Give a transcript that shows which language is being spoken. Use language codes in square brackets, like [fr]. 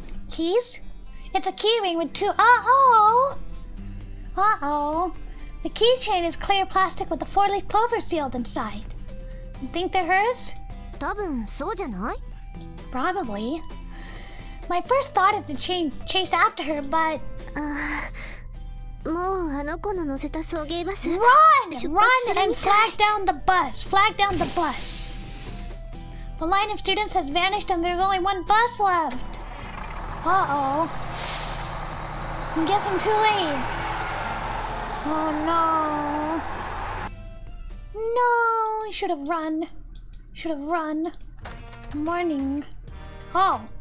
[en] Keys? It's a keyring with 2. Uh-oh! Uh-oh. The keychain is clear plastic with a 4-leaf clover sealed inside. You think they're hers? [ja] 多分そうじゃない？ [en] Probably. My first thought is to chase after her, but... [ja] もうあの子の乗せた送迎バス。 [en] Run! Run and flag down the bus. Flag down the bus. The line of students has vanished and there's only one bus left. Uh-oh. I guess I'm too late. Oh no. No, I should have run. Should have run. Morning. Oh.